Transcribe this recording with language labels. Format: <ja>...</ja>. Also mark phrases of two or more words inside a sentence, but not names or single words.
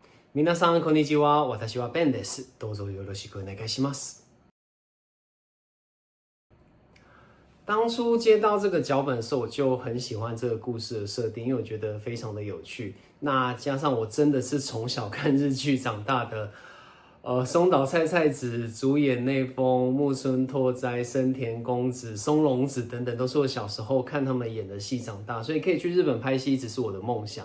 <ja>皆さんこんにちは。私はBenです。どうぞよろしくお願いします。</ja> <zh>当初接到这个脚本的时候，我就很喜欢这个故事的设定，因为我觉得非常的有趣。那加上我真的是从小看日剧长大的，松岛菜菜子、主演内丰、木村拓哉、生田恭子、松隆子等等，都是我小时候看他们演的戏长大，所以可以去日本拍戏一直是我的梦想。</zh>